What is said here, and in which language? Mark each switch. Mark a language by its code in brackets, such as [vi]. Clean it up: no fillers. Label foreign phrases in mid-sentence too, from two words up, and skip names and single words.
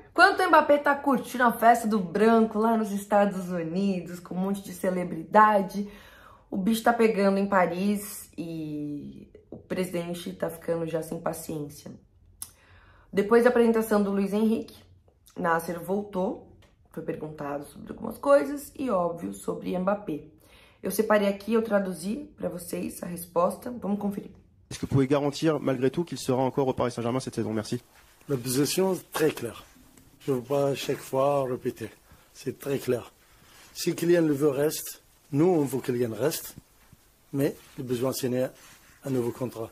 [pt] Enquanto o Mbappé tá curtindo a festa do branco lá nos Estados Unidos, com um monte de celebridade, o bicho tá pegando em Paris e o presidente tá ficando já sem paciência. Depois da apresentação do Luiz Henrique, Nasser voltou, foi perguntado sobre algumas coisas e, óbvio, sobre Mbappé. Eu separei aqui, eu traduzi para vocês a resposta. Vamos conferir. [fr] Est-ce que vous pouvez garantir, malgré tout, qu'il sera encore au Paris Saint-Germain cette saison? Merci. La position est très claire. Je ne veux pas chaque fois répéter. C'est très clair. Si Kylian le veut, reste. Nous, on veut que Kylian reste. Mais il a besoin de signer un nouveau contrat.